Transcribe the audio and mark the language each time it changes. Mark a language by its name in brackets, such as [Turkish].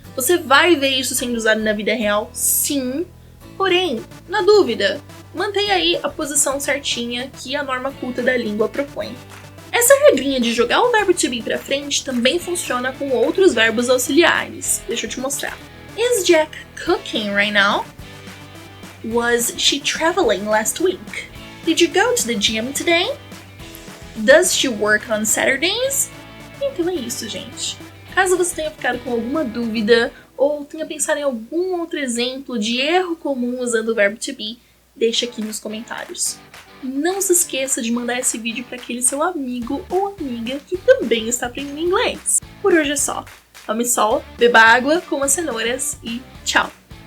[Portuguese] Você vai ver isso sendo usado na vida real, sim. Porém, na dúvida, mantenha aí a posição certinha que a norma culta da língua propõe. Essa regrinha de jogar o verbo to be pra frente também funciona com outros verbos auxiliares. Deixa eu te mostrar. [English] Is Jack cooking right now? Was she traveling last week? Did you go to the gym today? Does she work on Saturdays? [Portuguese] Então é isso, gente. Caso você tenha ficado com alguma dúvida ou tenha pensado em algum outro exemplo de erro comum usando o verbo to be, deixa aqui nos comentários. Não se esqueça de mandar esse vídeo para aquele seu amigo ou amiga que também está aprendendo inglês. Por hoje é só. Tome sol, beba água, coma cenouras e tchau!